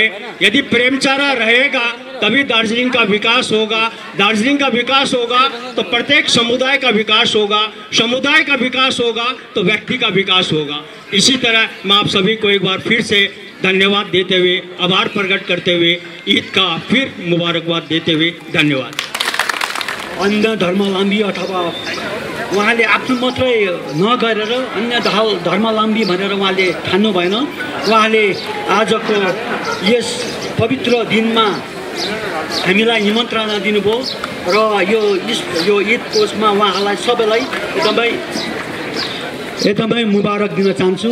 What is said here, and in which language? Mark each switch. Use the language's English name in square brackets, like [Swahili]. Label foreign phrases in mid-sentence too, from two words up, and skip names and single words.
[Hindi] यदि प्रेमचारा रहेगा तभी दार्जिलिंग का विकास होगा। दार्जिलिंग का विकास होगा तो प्रत्येक समुदाय का विकास होगा, समुदाय का विकास होगा तो व्यक्ति का विकास होगा। इसी तरह मैं आप सभी को एक बार फिर से धन्यवाद देते हुए, आभार प्रकट करते हुए, ईद का फिर मुबारकबाद देते हुए धन्यवाद। [Nepali] अन्य धर्मावलम्बी अथवा उहाँले आफ्नो मात्रै नगरेर अन्य धर्मावलम्बी भनेर उहाँले ठान्नु भएन। उहाँले आजको यस पवित्र दिनमा हामीलाई निमन्त्रणा दिनुभयो र यो ईद कोषमा उहाँलाई सबैलाई एकदमै मुबारक दिन चाहन्छु।